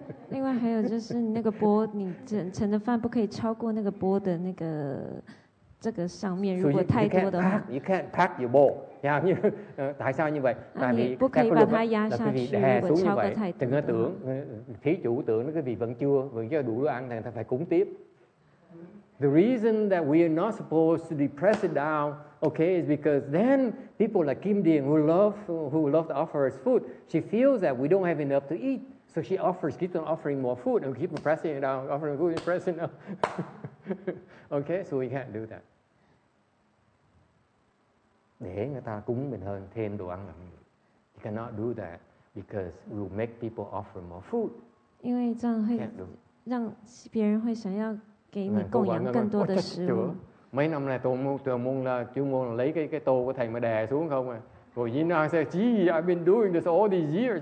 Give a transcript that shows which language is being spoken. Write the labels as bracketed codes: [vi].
[zh] 另外还有就是那个钵，你盛的饭不可以超过那个钵的那个这个上面，如果太多的话。 [en] You can't pack your bowl. [vi] Tại sao như vậy? Tại vì các cái luật là quý vị đè xuống như vậy, đừng có tưởng thí chủ tưởng nó quý vị vẫn chưa đủ đồ ăn, thì phải cúng tiếp. [en] The reason that we are not supposed to depress it down, okay, is because then people like Kim Dien who love to offer us food, she feels that we don't have enough to eat, so she keeps on offering more food and keeps on pressing it down, offering food and pressing it down. Okay, so we can't do that. [vi] Để người ta cúng mình hơn, thêm đồ ăn làm gì? [en] You cannot do that because we will make people offer more food. [zh] 因为这样会让别人会想要给你供养更多的食物。 [vi] Mấy năm nay tôi muốn là lấy cái tô của thầy mà đè xuống không à. [en] Rồi Gina said, gee, I've been doing this all these years.